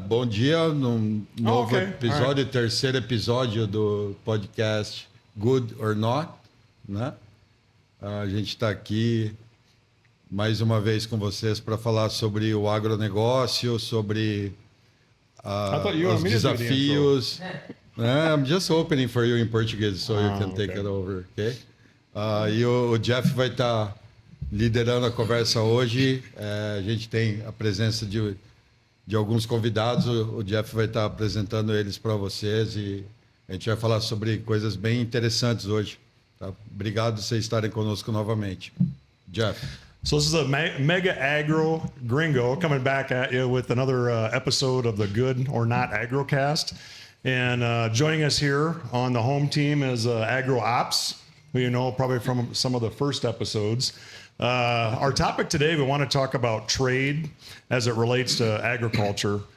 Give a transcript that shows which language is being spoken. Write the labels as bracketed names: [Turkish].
[Portuguese] bom dia num novo episódio, terceiro episódio do podcast Good or Not, né? A gente está aqui mais uma vez com vocês para falar sobre o agronegócio, sobre os desafios. [English] I'm just opening for you in Portuguese, so you can take it over, okay? [Portuguese] E o Jeff vai estar liderando a conversa hoje. A gente tem a presença de alguns convidados. O Jeff vai estar apresentando eles para vocês e a gente vai falar sobre coisas bem interessantes hoje. Tá? Obrigado por vocês estarem conosco novamente. Jeff. [English] So this is a mega agro gringo coming back at you with another episode of the Good or Not Agrocast. And joining us here on the home team is Agro Ops, who you know probably from some of the first episodes. Our topic today, we want to talk about trade as it relates to agriculture.